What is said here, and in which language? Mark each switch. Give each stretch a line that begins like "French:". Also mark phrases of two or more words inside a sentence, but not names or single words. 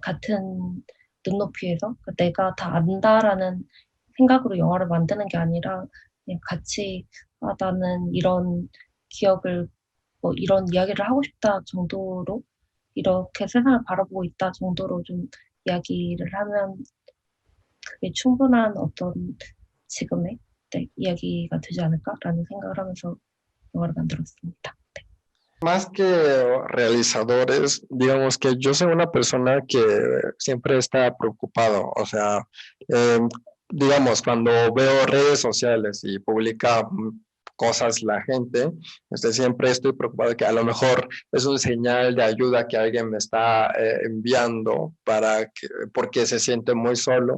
Korean: 같은 눈높이에서 그러니까 내가 다 안다라는 생각으로 영화를 만드는 게 아니라 그냥 같이 아, 나는 이런 기억을 뭐 이런 이야기를 하고 싶다 정도로 이렇게 세상을 바라보고 있다 정도로 좀 이야기를 하면 그게 충분한 어떤 지금의 네, 이야기가 되지 않을까라는 생각을 하면서 영화를 만들었습니다. 네.
Spanish: Más que realizadores, digamos que yo soy una persona que siempre está preocupado, o sea, eh, digamos, cuando veo redes sociales y publica cosas la gente, siempre estoy preocupado que a lo mejor es un señal de ayuda que alguien me está enviando porque se siente muy solo.